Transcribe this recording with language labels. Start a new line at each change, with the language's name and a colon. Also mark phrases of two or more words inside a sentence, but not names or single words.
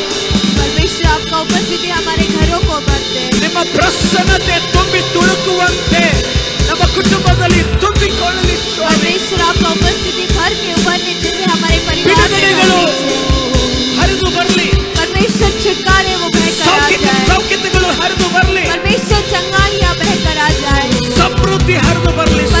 Hindi: परमेश्वर आपका उपस्थिति हमारे घरों को भर दे।
Kannada: ನಿಮ್ಮ ಪ್ರಸನ್ನತೆ ತುಂಬಿ ತುಳುಕುವಂತೆ ನಮ್ಮ ಕುಟುಂಬದಲ್ಲಿ ತುಂಬಿಕೊಳ್ಳಲಿ ಸ್ವಾಮಿ।
Hindi: परमेश्वर आपका उपस्थिति भर के उभरने जैसे हमारे परिवार में
Kannada: ಬಿಡುಗಡೆಗಳು ಹರಿದು ಬರಲಿ।
Hindi: परमेश्वर छुटकारे वो बहकर आ जाए।
Kannada: ಸೌಖ್ಯತೆಗಳು ಹರಿದು ಬರಲಿ।
Hindi: परमेश्वर चंगाइयाँ बहकर आ जाए।
Kannada: ಸಮೃದ್ಧಿ ಹರಿದು ಬರಲಿ ಸ್ವಾಮಿ।